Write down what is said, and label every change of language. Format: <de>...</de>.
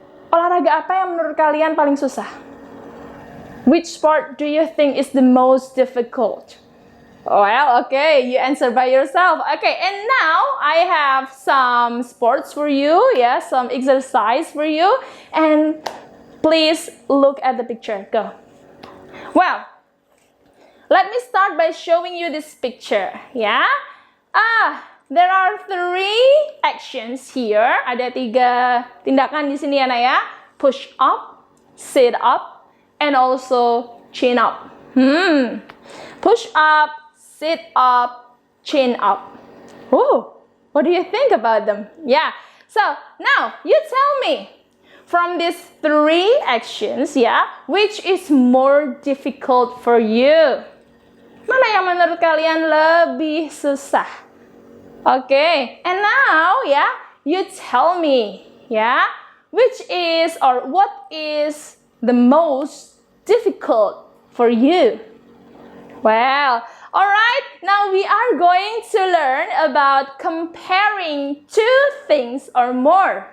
<id>Olahraga apa yang menurut kalian paling susah?</id> <en>Which sport do you think is the most difficult? Well, okay, you answer by yourself. Okay, and now I have some sports for you, yeah, some exercise for you. And please look at the picture. Go. Well, let me start by showing you this picture, yeah. There are 3 actions here.</en> <id>Ada 3 tindakan di sini ya, Nak ya.</id> <en>Push up, sit up, and also chin up. Push up, sit up, chin up. Oh, what do you think about them? Yeah. So now you tell me, from these 3 actions, yeah, which is more difficult for you?</en> <id>Mana yang menurut kalian lebih susah?</id> <en>Okay, and now, yeah, you tell me, yeah, which is or what is the most difficult for you? Well, alright, now we are going to learn about comparing 2 things or more.</en>